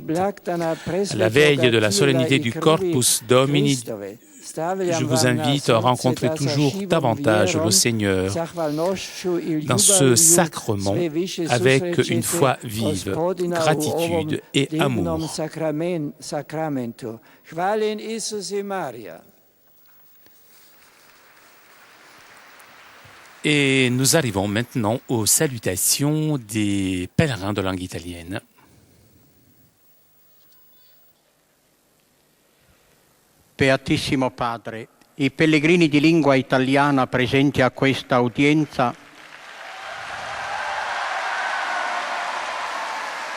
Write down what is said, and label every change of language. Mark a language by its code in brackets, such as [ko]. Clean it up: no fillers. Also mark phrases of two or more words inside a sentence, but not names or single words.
[fr] À la veille de la solennité du Corpus Domini, je vous invite à rencontrer toujours davantage le Seigneur dans ce sacrement avec une foi vive, gratitude et amour. Et nous arrivons maintenant aux salutations des pèlerins de langue italienne. [it] Beatissimo Padre, i pellegrini di lingua italiana presenti a questa udienza